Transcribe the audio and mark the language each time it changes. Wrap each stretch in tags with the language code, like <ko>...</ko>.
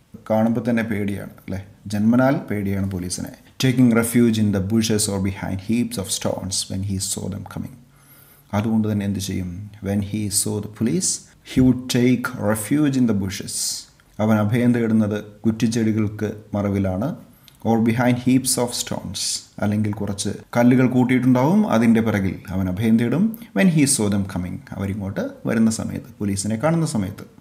<ml>കാണുമ്പോൾ തന്നെ പേടിയാണ്, അല്ലേ? ജന്മനാൽ പേടിയാണ് പോലീസിനെ.</ml> <en>Taking refuge in the bushes or behind heaps of stones when he saw them coming.</en> <ml>അതുകൊണ്ട് തന്നെ എന്ത് ചെയ്യും?</ml> <en>when he saw the police he would take refuge in the bushes,</en> <ml>അവൻ അഭയം തേടുന്നത് കുറ്റിച്ചെടികൾക്ക് മറവിലാണ്.</ml> <en>or behind heaps of stones.</en> <ml>അല്ലെങ്കിൽ കുറച്ച് കല്ലുകൾ കൂട്ടിയിട്ടുണ്ടാവും, അതിൻ്റെ പിറകിൽ അവൻ അഭയം തേടും.</ml> <en>when he saw them coming,</en> <ml>അവരിങ്ങോട്ട് വരുന്ന സമയത്ത്, പോലീസിനെ കാണുന്ന സമയത്ത്.</ml>